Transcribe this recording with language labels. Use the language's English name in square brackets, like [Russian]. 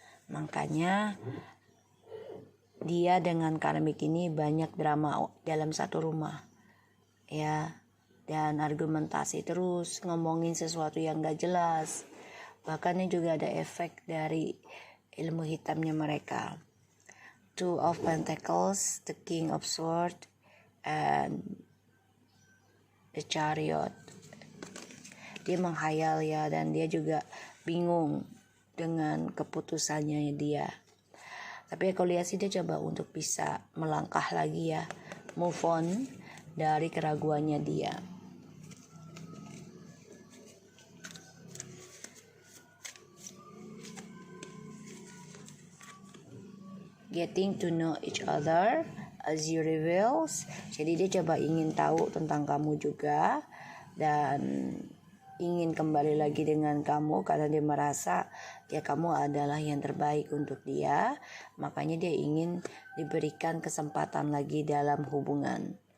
[Indonesian] Makanya dia dengan karmik ini banyak drama dalam satu rumah ya, dan argumentasi terus, ngomongin sesuatu yang gak jelas. Bahkan ini juga ada efek dari ilmu hitamnya mereka. [English] Two of Pentacles, the King of Swords, and the Chariot. [Indonesian] Dia menghayal ya, dan dia juga bingung dengan keputusannya dia. Tapi aku lihat sih dia coba untuk bisa melangkah lagi ya, move on dari keraguannya dia. [English] Getting to know each other as you reveals. [Indonesian] Jadi dia coba ingin tahu tentang kamu juga, dan ingin kembali lagi dengan kamu karena dia merasa ya kamu adalah yang terbaik untuk dia. Makanya dia ingin diberikan kesempatan lagi dalam hubungan.